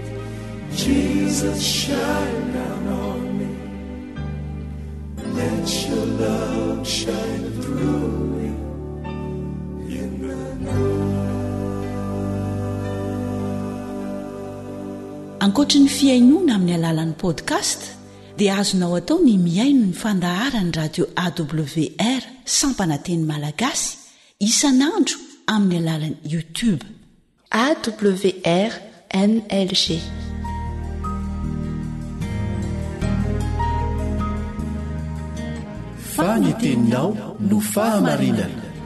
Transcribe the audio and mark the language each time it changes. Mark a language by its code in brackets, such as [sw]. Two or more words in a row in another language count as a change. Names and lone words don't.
[en] Jesus, shine down on me. Let your love shine through me in the night. [mg] Ankoatra ny fiainona amin'ny alalan'ny podcast dia azonao atao ny miaino ny fandaharany radio AWR Sampanateny Malagasy isanandro amin'ny alalan'ny YouTube. AWR NLG. Faniteninao no fahamarinana.